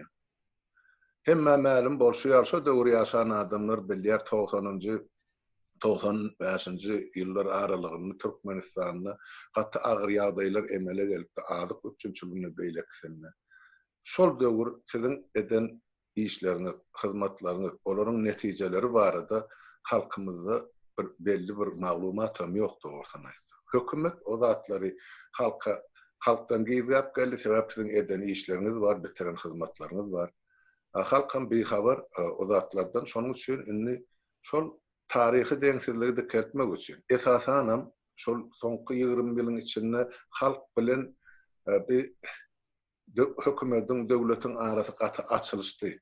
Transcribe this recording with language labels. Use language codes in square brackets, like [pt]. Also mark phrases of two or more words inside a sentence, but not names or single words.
[tk] Hemme ma'lum bolşýar şu döwür ýaşan adamlar bilýär 95-nji ýyllar aralygynda Türkmenistanyna gatty agyr ýagdaýlar emele gelipdi, azyk üçinçiligiňe beýleksinme. Şol döwür siziň eden işleriniz, hyzmatlaryňyz, olaryň netijeleri barada halkymyzda bir belli bir maglumatam ýok dogrusyny aýtsa. Hökümet o zatlary halkdan gizgap geldi, sebäp siziň eden işleriniz var, bitiren hyzmatlaryňyz var. Halkam bir habar o zatlardan şonuň üçin inni şol tarihi deňsizligi dikkatmek üçin esasanam şol soňky 20 ýylyň içinde halk bilen bir hökümetiň döwletiň arasy gaty açylşdy.